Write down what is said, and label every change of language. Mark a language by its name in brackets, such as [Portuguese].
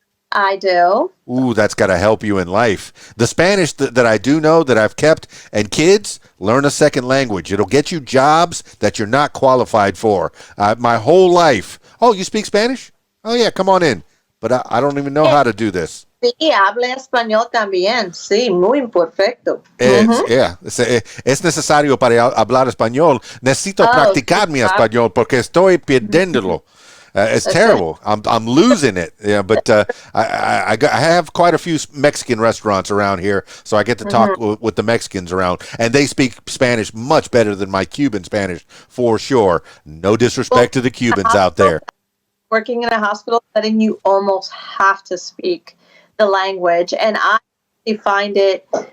[English] I do. Ooh, that's got to help you in life. The Spanish that I do know that I've kept, and kids, learn a second language. It'll get you jobs that you're not qualified for. My whole life. Oh, you speak Spanish? Oh, yeah, come on in. But I don't even know how to do this. [Spanish] Sí, habla español también. Sí, muy perfecto. Es necesario para hablar español. Necesito practicar mi español porque estoy perdiéndolo. [English] It's terrible. I'm losing it. Yeah, but I have quite a few Mexican restaurants around here, so I get to talk with the Mexicans around, and they speak Spanish much better than my Cuban Spanish, for sure. No disrespect to the Cubans out there. Working in a hospital setting, you almost have to speak the language, and I find it.